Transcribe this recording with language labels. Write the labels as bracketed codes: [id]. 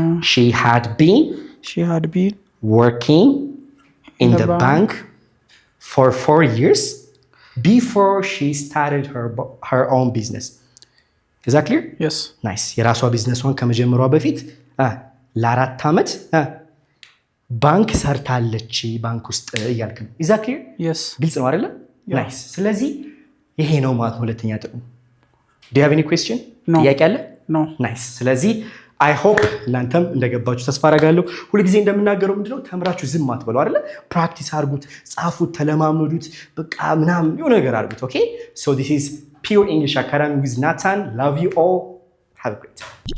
[en] She had been working in the bank for 4 years before she started her own business. Is that clear? Yes. Nice. [am] የራሷ ቢዝነሷን ከመጀመሯ በፊት ለ4 ዓመት ባንክ ሰርታለች ባንክ ውስጥ እያልክ ነው። [en] Is that clear? Yes. [am] ግልጽ ነው አይደለ? Nice. ስለዚህ ይሄ ነው ማለት ሁለተኛ ጥቅሙ። [en] Do you have any question? No. [am] ጥያቄ አለ? [en] No. Nice. [am] ስለዚህ [en] I hope [am] እናንተም እንደገባችሁ ተስፋ አደርጋለሁ። ሁልጊዜ እንደምናገረው ምንድነው ተምራችሁ ዝም አትበሉ አይደለ? ፕራክቲስ አድርጉት፣ ጻፉት፣ ተለማመዱት፣ በቃ ምናምን የሆነ ነገር አድርጉት። Okay? [en] So this is Pure English Academy with Nathan. Love you all. Have a great time.